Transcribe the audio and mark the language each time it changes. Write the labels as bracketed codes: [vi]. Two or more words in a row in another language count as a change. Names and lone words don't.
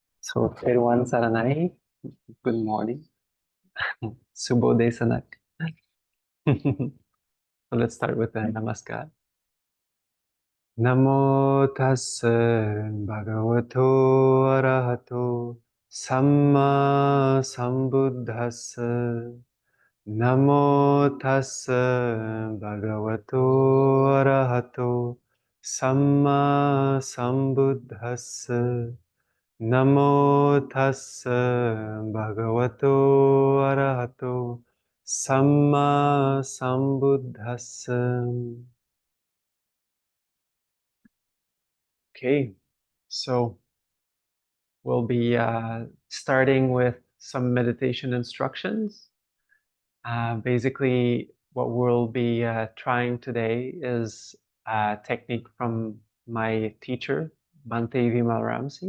[en] So, Thero Saranai, good morning. [si] Subodhay Sanak. [en] So let's start with the Namaskar. [pi] Namo tassa bhagavato arahato samma sambuddhassa. Namo tassa bhagavato arahato samma sambuddhassa. Namo tassa bhagavato arahato samma sambuddhassa. [en] Okay, so we'll be starting with some meditation instructions. Basically, what we'll be trying today is a technique from my teacher, Bhante Vimalramsi.